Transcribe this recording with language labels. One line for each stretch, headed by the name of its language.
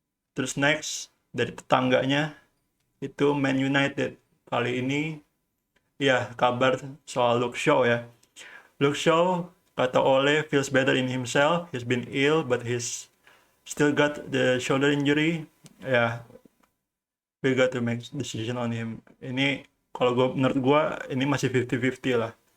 Indonesian: Terus next dari tetangganya itu Man United. Kali ini ya kabar soal Luke Shaw ya.
English: Luke Shaw kata Ole feels better in himself. He's been ill but he's still got the shoulder injury. Ya, we got to make decision on him.
Indonesian: Ini kalau menurut gue ini masih 50-50 lah.